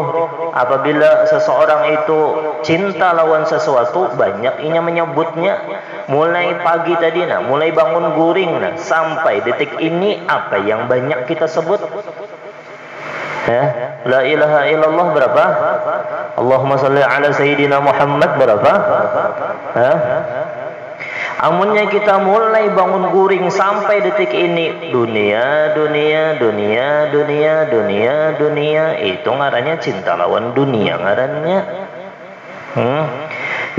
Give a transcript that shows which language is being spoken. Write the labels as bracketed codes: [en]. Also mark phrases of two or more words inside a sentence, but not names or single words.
[bjn] Apabila seseorang itu cinta lawan sesuatu, banyak inya menyebutnya. Mulai pagi tadi mulai bangun guring sampai detik ini, apa yang banyak kita sebut? [ar] لا إله إلا الله berapa? اللهم صل على سيدنا محمد berapa? [bjn] Amunnya kita mulai bangun guring sampai detik ini, dunia, itu ngarannya cinta lawan dunia ngarannya.